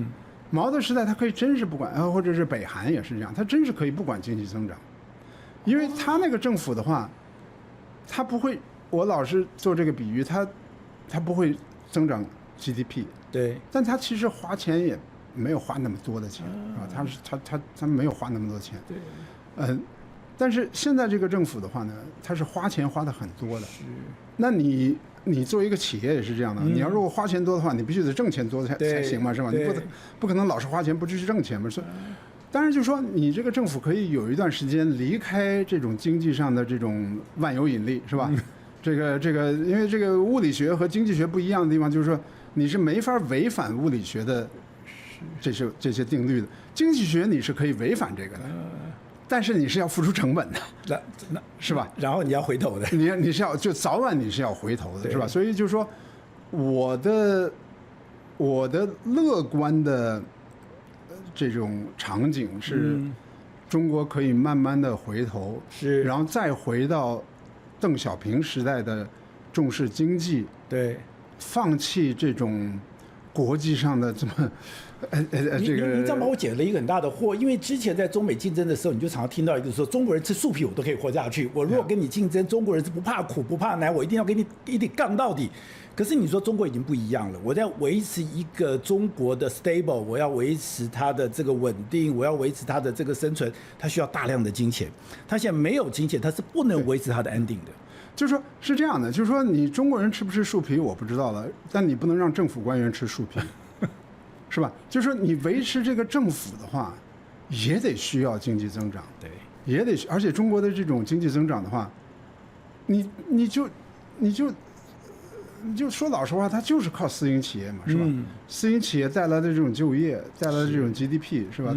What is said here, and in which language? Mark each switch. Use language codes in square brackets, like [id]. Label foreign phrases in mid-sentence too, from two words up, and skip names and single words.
[zh] 毛的時代他可以真是不管，或者是北韓也是這樣，他真是可以不管經濟增長，因為他那個政府的話，他不會，我老是做這個比喻，他不會增長 GDP。对，但他其實花錢也沒有花那麼多的錢，他沒有花那麼多錢。對，但是現在這個政府的話呢，他是花錢花的很多的。是，那你作為一個企業也是這樣的，你要如果花錢多的話，你必須得掙錢多才行嘛，是吧？你不可能老是花錢不去掙錢嘛。所以，當然就是說，你這個政府可以有一段時間離開這種經濟上的這種萬有引力，是吧？這個，因為這個物理學和經濟學不一樣的地方，就是說。你是沒法違反物理學的這些定律的，經濟學你是可以違反這個的，但是你是要付出成本的，那是吧？然後你要回頭的，你是要就早晚你是要回頭的，是吧？所以就是說，我的樂觀的這種場景是，中國可以慢慢的回頭，是，然後再回到鄧小平時代的重視經濟，对。放棄這種國際上的這麼這個，你這樣把我解了一個很大的惑，因為之前在中美競爭的時候，你就常常聽到一個說，中國人吃樹皮我都可以活下去，我如果跟你競爭，中國人是不怕苦不怕難，我一定要跟你一定槓到底。可是你說中國已經不一樣了，我在維持一個中國的 stable，我要維持它的這個穩定，我要維持它的這個生存，它需要大量的金錢，它現在沒有金錢，它是不能維持它的安定的。就是說，是這樣的，就是說，你中國人吃不吃樹皮我不知道了，但你不能讓政府官員吃樹皮，是吧？就是說，你維持這個政府的話，也得需要經濟增長，对，也得，而且中國的這種經濟增長的話，你就說老實話，它就是靠私營企業嘛，是吧？私營企業帶來的這種就業，帶來的這種 GDP， 是吧？